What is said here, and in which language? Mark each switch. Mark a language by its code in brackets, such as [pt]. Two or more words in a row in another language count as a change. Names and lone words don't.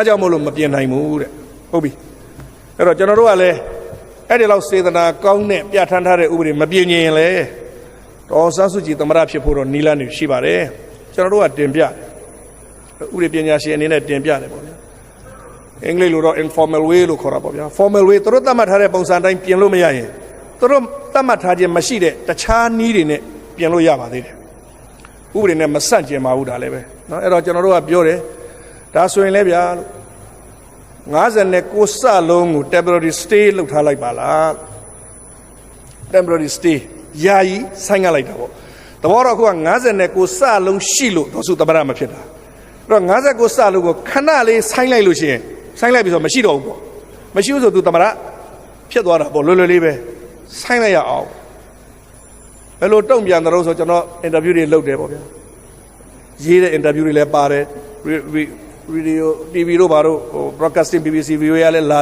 [my] ကြောင့်မို့လို့မပြင်နိုင်ဘူးတဲ့ဟုတ်ပြီအဲ့တော့ကျွန်တော်တို့ကလည်းအဲ့ဒီလောက်စေတနာကောင်းတဲ့ပြဋ္ဌာန်းထားတဲ့ဥပဒေမ ပြင်ရင်လေဒေါ်ဆန်းစုကြည်သမရဖြစ်ဖို့တော့နီလန်းနေရှိပါတယ်ကျွန်တော်တို့ကတင်ပြတယ်ဥပဒေပညာရှင်အနေနဲ့တင်ပြတယ်ပေါ့ဗျာအင်္ဂလိပ်လိုတော့ [en] informal way [my] လို့ခေါ်တာပေါ့ဗျာ [en] formal way [my] သူတို့သတ်မှတ်ထားတဲ့ပုံစံတိုင်းပြင်လို့မရရင်သူတို့သတ်မှတ်ထားခြင်းမရှိတဲ့တခြားနည်းတွေနဲ့ပြင်လို့ရပါသေးတယ်ဥပဒေနဲ့မဆန့်ကျင်ပါဘူးဒါလည်းပဲเนาะအဲ့တော့ကျွန်တော်တို့ကပြောတယ်ဒါဆိုရင်လည်းဗျာလို့ 59စလုံးကို [en] temporary stay [my] လုပ်ထားလိုက်ပါလား [en] temporary stay [my] ယာယီဆိုင်းငံ့လိုက်တာပေါ့တဘောတော့အခုက59စလုံးရှိလို့ဒေါ်စုသမရမဖြစ်တာအဲ့တော့59စလုံးကိုခဏလေးဆိုင်းလိုက်လို့ရှိရင်ဆိုင်းလိုက်ပြီဆိုမရှိတော့ဘူးပေါ့မရှိဘူးဆိုသူသမရဖြစ် သွားတာပေါ့လွယ်လွယ်လေးပဲဆိုင်းလိုက်ရအောင်ဘယ်လိုတုံ့ပြန်တယ်လို့ဆိုကျွန်တော်အင်တာဗျူးတွေလုပ်တယ်ပေါ့ဗျာရေးတဲ့အင်တာဗျူးတွေလည်းပါတယ်ရေဒီယို TV တို့ဘာတို့ဟို broadcasting BBC VOA လည်းလာ